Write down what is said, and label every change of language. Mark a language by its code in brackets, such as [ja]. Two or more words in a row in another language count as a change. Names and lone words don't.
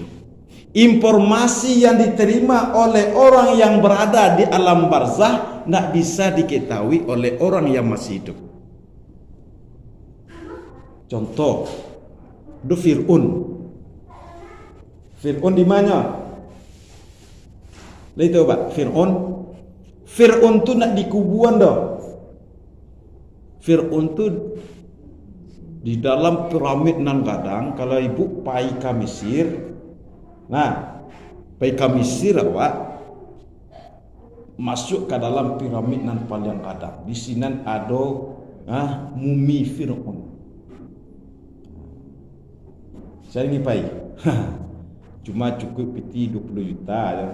[id] Informasi yang diterima oleh orang yang berada di alam barzah tidak bisa diketahui oleh orang yang masih hidup. Contoh, Fir'aun di mana? Lihat coba, [min] Fir'aun tu nak dikuburan dah. Fir'aun tu di dalam piramid nan gadang. Kalau ibu pai ke Mesir, nah, pai ke Mesir awak masuk ke dalam piramid nan paling gadang. [id] Di sini ada mumi Fir'aun. [min] Saya ni pai. Cuma cukup piti 20 juta aja.